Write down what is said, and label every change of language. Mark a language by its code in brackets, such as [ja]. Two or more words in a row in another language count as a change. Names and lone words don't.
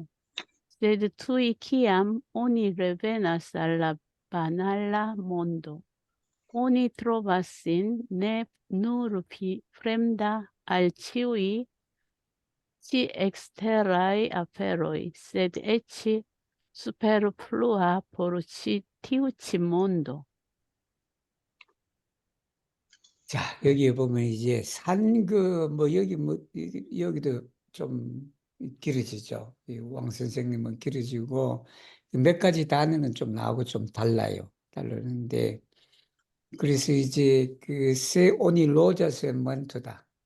[eo] Sed tuj kiam oni revenas al la banala mondo, oni trovas sin ne nur fremda al ĉiuj ĉi eksteraj aferoj, sed eĉ superflua por tiu ĉi mondo. [ko] 자, 여기에 보면 이제 여기도 좀 길어지죠. 이 왕 선생님은 길어지고, 몇 가지 단어는 좀 나하고 좀 달라요. 다르는데, 그래서 이제 그 세오니 로자스의 먼토다.